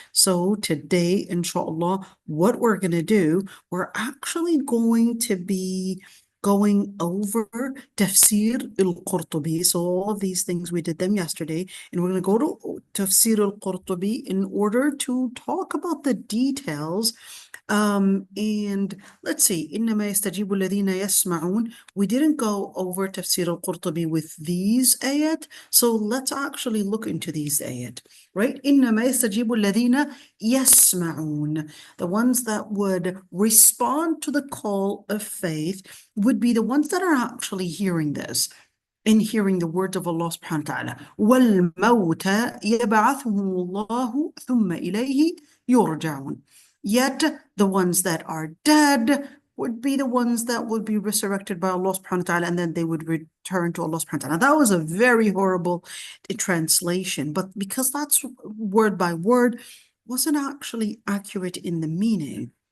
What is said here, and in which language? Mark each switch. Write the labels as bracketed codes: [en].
[en] So today, inshallah, what we're going to do, we're actually going to be going over Tafseer al-Qurtubi. So all of these things, we did them yesterday. And we're going to go to Tafsir al-Qurtubi in order to talk about the details. [ar] And let's see, إنما يستجيب الذين يسمعون. [en] We didn't go over Tafsir al-Qurtubi with these ayat, so let's actually look into these ayat, right? [ar] إنما يستجيب الذين يسمعون. [en] The ones that would respond to the call of faith would be the ones that are actually hearing this, in hearing the words of Allah subhanahu wa ta'ala. [ar] وَالْمَوْتَ يَبْعَثُهُمُ اللَّهُ ثُمَّ إِلَيْهِ يُرْجَعُونَ. [en] Yet the ones that are dead would be the ones that would be resurrected by Allah subhanahu wa ta'ala, and then they would return to Allah subhanahu wa ta'ala. That was a very horrible translation, but because that's word by word, wasn't actually accurate in the meaning.